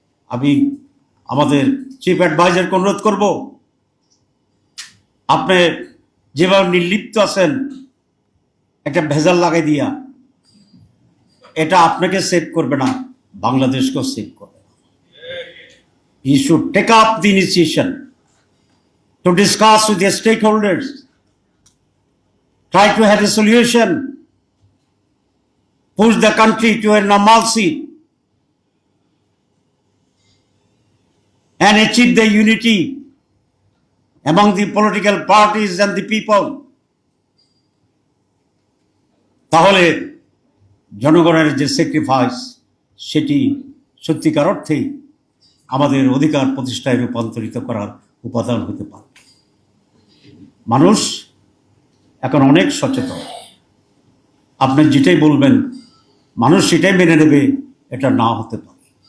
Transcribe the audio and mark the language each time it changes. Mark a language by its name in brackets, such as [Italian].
[Bangla] আমি আমাদের চিফ অ্যাডভাইজারকে অনুরোধ করব, আপনি যেভাবে নির্লিপ্ত আছেন একটা ভেজাল লাগাই দিয়া, এটা আপনাকে সেভ করবে না, বাংলাদেশকেও সেভ করবে না। [English] You should take up the initiation to discuss with the stakeholders, try to have a solution, push the country to a normalcy and achieve the unity among the political parties and the people. [Bangla] তাহলে জনগণের যে sacrifice সেটি সত্যিকার অর্থেই আমাদের অধিকার প্রতিষ্ঠায় রূপান্তরিত করার উপাদান হতে পারে। মানুষ এখন অনেক সচেতন, আপনি যেটাই বলবেন মানুষ সেটাই মেনে নেবে, এটা না হতে পারে।